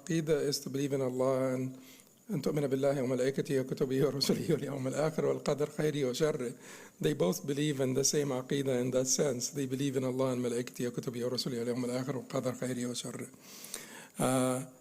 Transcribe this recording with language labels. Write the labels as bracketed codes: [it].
[en] Aqidah is to believe in Allah and [ar] تؤمن بالله وملائكته وكتبه ورسله واليوم الآخر والقدر خيره وشره. [en] They both believe in the same aqidah in that sense. They believe in Allah and [ar] ملائكته وكتبه ورسله واليوم الآخر والقدر خيره وشره.